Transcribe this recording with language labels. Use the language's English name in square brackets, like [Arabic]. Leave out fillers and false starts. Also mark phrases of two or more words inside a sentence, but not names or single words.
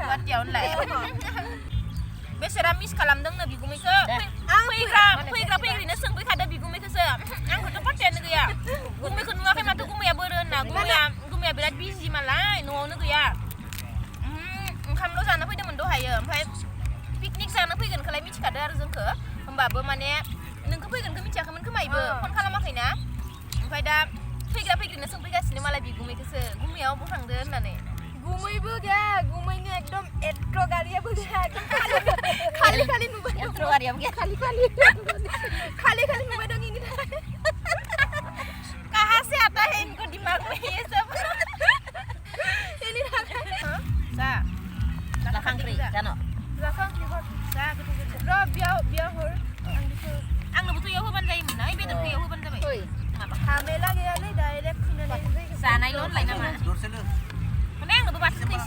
[Bodo] गुवाहाटीयावनो लाय बेसेरा मिस खालामदोंनो बिगुमैखौ फैग्रिनो सोंफैखादो बिगुमैखौसो आंखौथ' पात्तायानो गैया गुमैखौ नुवाखै माथो गुमैया बोरो होनना गुमैया बिराद बिजि मालाय न'आवनो गैया ओंखामल' जानो फैदोंमोन दहायो ओमफ्राय पिकनिक जानो फैगोनखौलाय मिथिखादो आरो जोंखौ होमबाबो माने नोंखौ फैगोनखौ मिथियाखैमोन खोमायबो फन खालामाखैना ओमफ्राय दा फैग्रिनो सोंफैगासिनो मालाय बिगुमैखौसो गुमैयाव बहा थांदो होननानै गुमैबो गैया गुमैनि एकदम एट्र' गारियाबो गैया खालि नुबाय एट्र' गारियाबो गैया खालि नुबाय दं इनि थाखाय [Hindi] कहाँ से आता है इनको दिमाग में ये सब [Bodo] इनि थाखाय जा लाखांख्रि जानो जा गोथाव र' बियाव हर आंनोबोथ' इयाव होबानो जायोमोन ना बेदरखौ इयाव होबानो जाबाय हामेला गैयालै डाइरेक्ट फैनानै जानायल' होनलाय नामा माने आंनोबो बाथोन दैसि